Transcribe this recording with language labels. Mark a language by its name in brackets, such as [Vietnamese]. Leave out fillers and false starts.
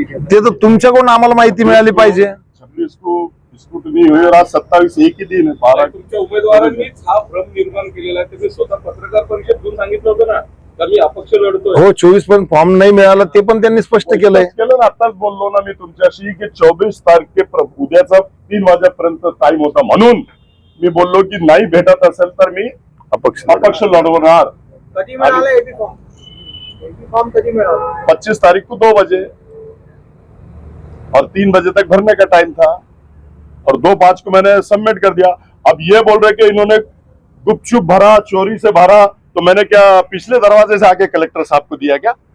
[Marathi] ते तर तुमच्याकडून आम्हाला माहिती मिळाली पाहिजे. [Hindi] 26 को स्कूटनी हुई और आज 27 एक ही दिन है. 12 [Marathi] तुमच्या उमेदवारांनीच हा भ्रम निर्माण केलेला आहे. तुम्ही स्वतः पत्रकार परिषद घेऊन सांगितलं होतं ना तर मी अपक्ष लढतोय. हो, 24 पर्यंत फॉर्म नाही मिळाला ते पण त्यांनी स्पष्ट केलंय. केलं ना, आताच बोललो ना मी तुमच्याशी की 24 तारखे उद्याचा 3 वाजेपर्यंत टाइम होता म्हणून मी बोललो की नाही भेटत असेल तर मी अपक्ष लढवणार. कधी मिळाला एबी फॉर्म? एबी फॉर्म कधी मिळाला? [Hindi] 25 तारीख को 2 बजे और 3 बजे तक भरने का टाइम था और 2:05 को मैंने सबमिट कर दिया. अब ये बोल रहे कि इन्होंने गुपचुप भरा, चोरी से भरा, तो मैंने क्या पिछले दरवाजे से आके कलेक्टर साहब को दिया क्या?